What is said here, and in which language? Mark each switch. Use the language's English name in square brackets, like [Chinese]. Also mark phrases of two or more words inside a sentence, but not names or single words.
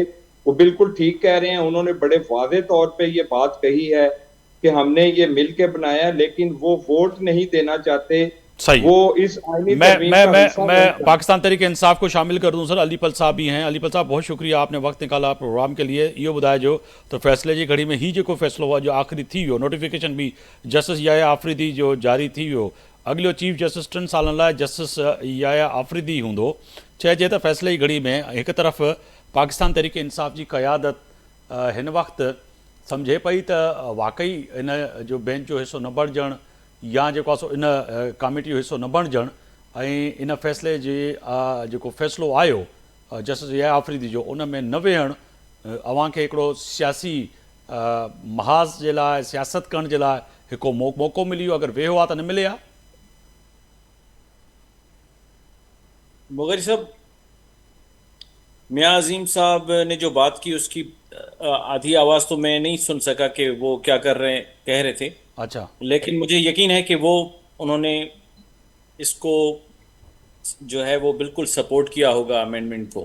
[Urdu] وہ بالکل ٹھیک کہہ رہے ہیں۔ انہوں نے بڑے واضح طور پہ یہ بات کہی ہے کہ ہم نے یہ مل کے بنایا، لیکن وہ ووٹ نہیں دینا چاہتے. सही। وہ اس آئینی मैं तरमीम मैं का मैं हिस्सा मैं نہیں چاہتے. پاکستان تحریک انصاف کو شامل کر دوں سر. علیپل صاحب بھی ہیں. علیپل صاحب بہت شکریہ، آپ نے وقت نکالا پروگرام کے لیے. [Sindhi] इहो ॿुधाए जो तो फैसले जी घड़ी में ही जेको फैसलो हुआ जो आख़िरी थी वियो, नोटिफिकेशन भी जस्टिस याया आफरीदी जो जारी थी वियो, अॻिलो [English] Chief Justice [Sindhi] 3 सालनि लाइ जस्टिस याया आफरीदी हूंदो। चइजे त फैसले जी घड़ी में हिकु तरफ़ पाकिस्तान तरीके इंसाफ जी क़यादत हिन वक़्तु सम्झे पई त वाकई इन जो बेंच जो हिसो न बणिजणु, या जेको आहे सो इन कमेटी जो हिसो न बणिजणु, ऐं इन फैसले जे जेको फ़ैसिलो आयो जस्टिस या आफरीदी जो, उन में न वेहणु अव्हां खे हिकिड़ो सियासी महाज़ जे लाइ, सियासत करण जे लाइ हिकु मौक़ो मिली वियो। अगरि वेहो आहे त न मिले हा। [Urdu] مغل صاحب، میاں عظیم صاحب نے جو بات کی اس کی آدھی آواز تو میں نہیں سن سکا کہ وہ کیا کہہ رہے تھے. अच्छा। لیکن مجھے یقین ہے کہ انہوں نے اس کو جو ہے وہ بالکل سپورٹ کیا ہوگا امینڈمنٹ کو.